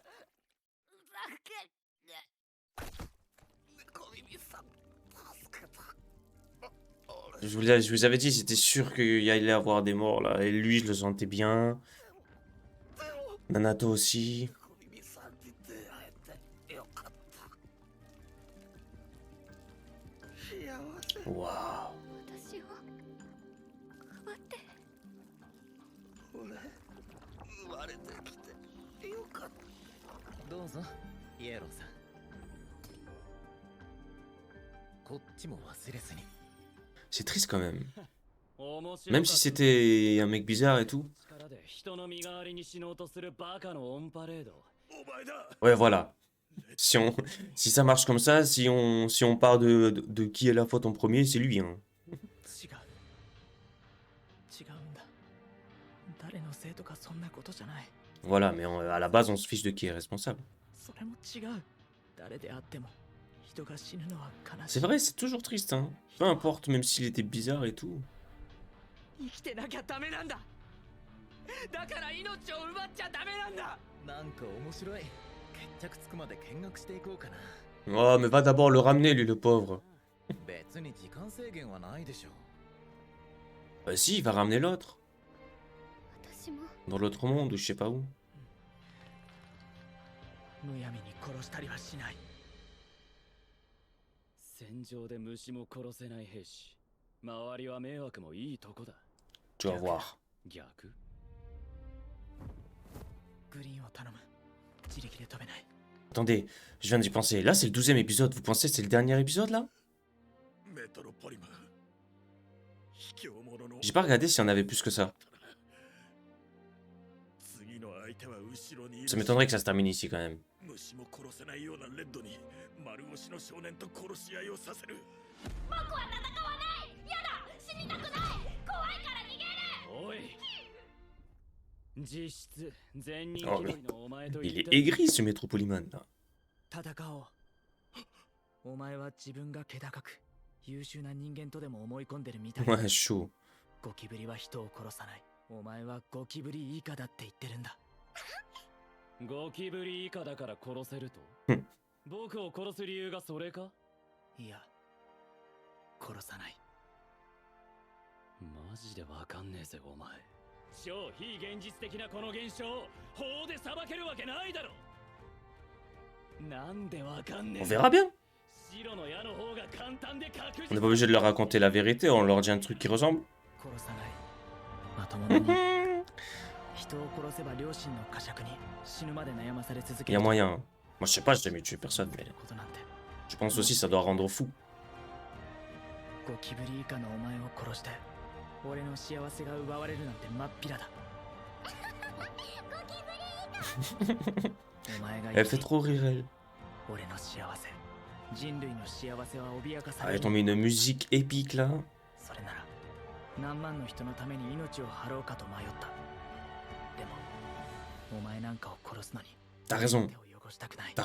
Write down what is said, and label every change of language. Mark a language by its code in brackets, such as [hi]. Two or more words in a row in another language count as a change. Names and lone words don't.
[fr] Je vous avais dit, c'était sûr qu'il y allait avoir des morts là. Et lui, je le sentais bien. Nanato aussi. Waouh. [ja] 私を奪って。どうぞイエローさん。こっちも忘れずに。 [fr] C'est triste quand même. [ja] 面白 [fr] Même si c'était un mec bizarre et tout. [ja] 力で人の身代わりに死のうとするバカのオンパレード。お前だ。 [fr] Ouais, voilà. Si ça marche comme ça, si on part de qui est la faute en premier, c'est lui. Hein. [ja] 違う。違うんだ。誰のせいとかそんなことじゃない。 [fr] Voilà, mais à la base, on se fiche de qui est responsable. [ja] それも違う。誰であっても人が死ぬのは悲しい。 [fr] C'est vrai, c'est toujours triste. Hein. Peu importe, même s'il était bizarre et tout. [ja] 生きてなきゃダメなんだ。だから命を奪っちゃダメなんだ。なんか面白い。決着つくまで見学していこうかな。 [fr] Oh, mais va d'abord le ramener, lui, le pauvre. [ja] 別に時間制限はないでしょ。 [fr] Bah si, il va ramener l'autre. [ja] 私も。 [fr] Dans l'autre monde, ou je sais pas où. [ja] むやみに殺したりはしない。戦場で虫も殺せない兵士。周りは迷惑もいいとこだ。 [fr] Tu vas voir. [ja] 逆？グリーンを頼む。自力で飛べない。 [fr] Attendez, je viens d'y penser. Là, c'est le 12e épisode. Vous pensez que c'est le dernier épisode, là? J'ai pas regardé s'il y en avait plus que ça. Ça m'étonnerait que ça se termine ici, quand même. [ja] 虫も殺せないようなレッドに丸腰の少年と殺し合いをさせる。僕は戦わない。やだ、死にたくない。怖いから逃げる。おい。実質全人気 [fr] Oh, [ja] 取 [fr] mais [ja] りのお前と [fr] il [ja] 言っ [fr] est [ja] て [fr] aigri, ce Métropoliman, là. [ja] 戦おう。お前は自分が気高く優秀な人間とでも思い込んでるみたい。 [fr] Ouais, chaud. [ja] ゴキブリは人を殺さない。お前はゴキブリ以下だって言ってるんだ。ゴキブリ以下だから殺せるとうん僕を殺す理由がそれか？いや、殺さない。マジでわかんねえぜお前。超非現実的なこの現象を法で裁けるわけないだろ。なんでわかんね [fr] On [ja] え。 [fr] verra bien. [ja] 白の矢の方が簡単で確 [fr] On n'est [ja] 実 [fr] pas obligé de leur raconter la vérité, on leur dit un truc qui ressemble. [ja] 殺さない。まともに人を殺せば両親の呵責に死ぬまで悩まされ続 [fr] Il [ja] け [fr] y a [ja] る [fr] moyen. Moi, je sais pas, j'ai jamais tué personne, mais [ja] ことなんて。 [fr] je pense aussi que ça doit rendre fou. [ja] ゴキブリ以下のお前を殺して俺の幸せが奪われるなんて真っ平だ。お前が [fr] Elle fait trop rire, elle. [ja] 俺の幸せ、人類の幸せは脅かさ [fr] Ah, [ja] れ [fr] elle [ja] る。 [fr] tombe une musique épique là. [ja] それなら何万の人のために命を張ろうかと迷った。でもお前なんかを殺すのに [fr] T'as raison, [ja] 手を汚したくない。